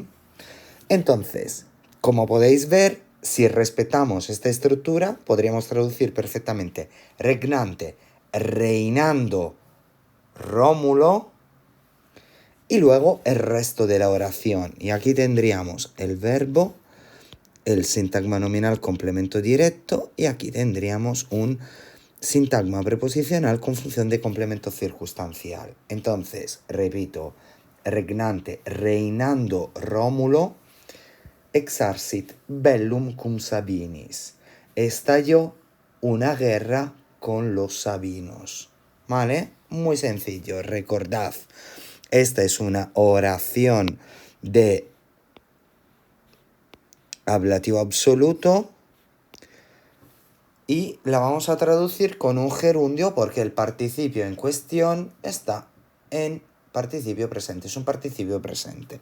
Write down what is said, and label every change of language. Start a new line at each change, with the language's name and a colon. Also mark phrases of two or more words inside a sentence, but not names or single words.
Spanish: Entonces, como podéis ver, si respetamos esta estructura, podríamos traducir perfectamente regnante, reinando Rómulo, y luego el resto de la oración. Y aquí tendríamos el verbo, el sintagma nominal complemento directo, y aquí tendríamos un sintagma preposicional con función de complemento circunstancial. Entonces, repito,
Latin: regnante, reinando Rómulo, exarcit bellum cum Sabinis.
Spanish: Estalló una guerra con los sabinos. ¿Vale? Muy sencillo, recordad. Esta es una oración de ablativo absoluto y la vamos a traducir con un gerundio porque el participio en cuestión está en participio presente, es un participio presente.